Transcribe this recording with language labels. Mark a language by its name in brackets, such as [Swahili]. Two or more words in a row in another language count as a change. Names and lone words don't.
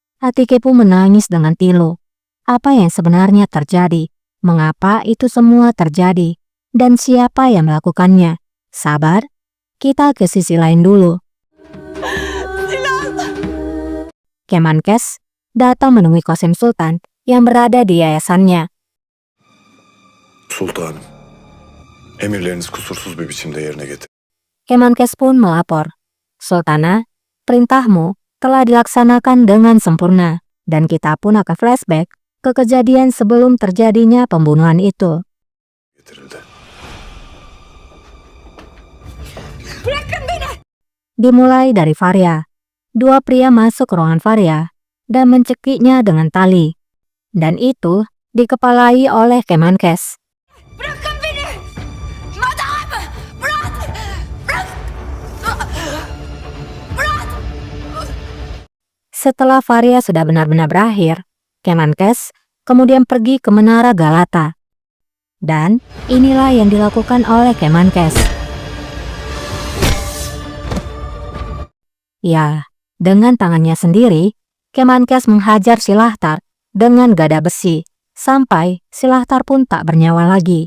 [Indonesian] Hati Kepu menangis dengan pilu. Apa yang sebenarnya terjadi? Mengapa itu semua terjadi? Dan siapa yang melakukannya? Sabar, kita ke sisi lain dulu. Kemenkes datang menemui Qasem Sultan yang berada di yayasannya. [Turkish] Sultanım, emirleriniz kusursuz bir biçimde yerine getir. [Indonesian] Kemenkes pun melapor. Sultana, perintahmu telah dilaksanakan dengan sempurna dan kita pun akan flashback ke kejadian sebelum terjadinya pembunuhan itu. [Turkish] Getirildi. [Indonesian] Dimulai dari Faria. Dua pria masuk ke ruangan Faria dan mencekiknya dengan tali. Dan itu dikepalai oleh Kemenkes. [Turkish] Bırakın beni! Madam! Bırak! Bırak! Bırak! [Indonesian] Setelah Faria sudah benar-benar berakhir, Kemenkes kemudian pergi ke Menara Galata. Dan inilah yang dilakukan oleh Kemenkes. Ya, dengan tangannya sendiri, Kemenkes menghajar si Lahtar dengan gada besi, sampai si Lahtar pun tak bernyawa lagi.